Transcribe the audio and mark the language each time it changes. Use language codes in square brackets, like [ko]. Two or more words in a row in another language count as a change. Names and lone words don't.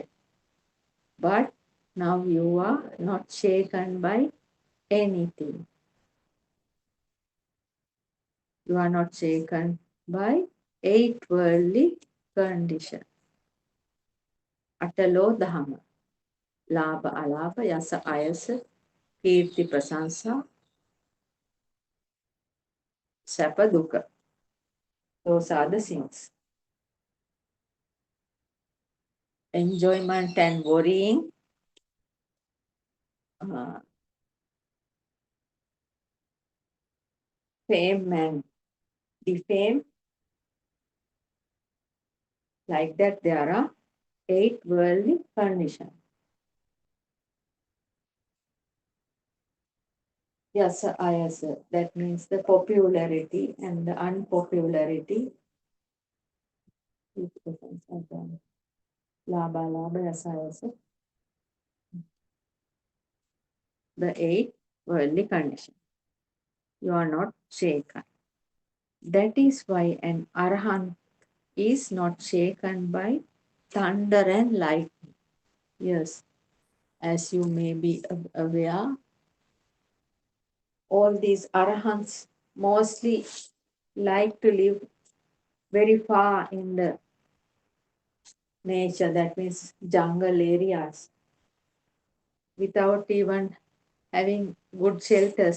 [en] But now you are not shaken by anything. You are not shaken by 8 worldly conditions. [pi] Atalo dharma. Labha alabha, yasa ayasa, kirti prasansa, sapa dukkha. [en] Those are the things. Enjoyment and worrying, fame and defame, like that there are 8 worldly conditions. [pi] Yasa ayasa, [en] that means the popularity and the unpopularity. [pi] Labha labha, yasa ayasa. [en] The 8 worldly conditions. You are not shaken. That is why an arahant is not shaken by thunder and lightning. Yes, as you may be aware, all these arahants mostly like to live very far in the nature, that means jungle areas, without even having good shelters.